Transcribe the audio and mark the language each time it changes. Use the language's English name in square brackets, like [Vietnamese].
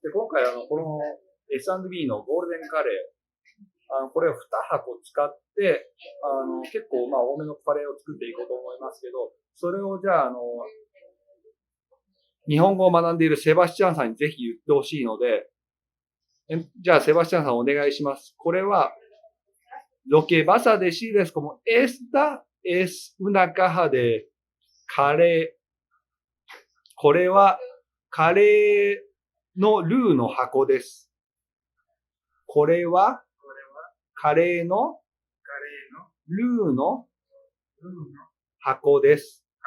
[Japanese] で、今回この S&B のゴールデンカレー、これを2箱使って、結構多めのカレーを作っていこうと思いますけど、それをじゃあ、日本語を学んでいるセバスチャンさんにぜひ言ってほしいので、じゃあセバスチャンさんお願いします。これは、 [Spanish] lo que vas a decir es como, esta es una caja de カレー。 [Japanese] これはカレーのルーの箱です。これはカレーのルーの箱です。